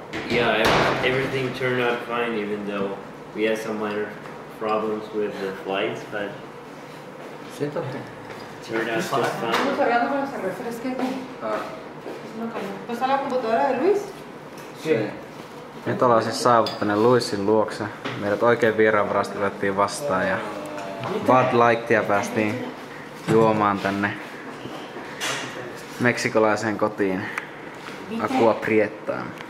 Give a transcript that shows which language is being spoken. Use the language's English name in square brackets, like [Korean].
[English] Yeah, everything turned out fine, even though we had some minor problems with the flights, but [Spanish] Siéntate. [English] turned out just fine. [Spanish] Estamos hablando con ese refresque. ¿No está la computadora de Luis? Sí. [Finnish] Nyt ollaan siis saavuttaneet Luisin luokse. Meidät oikein vieraanvarasti otettiin vastaan ja Bud Lightia päästiin juomaan tänne meksikolaiseen kotiin Aqua Priettaan.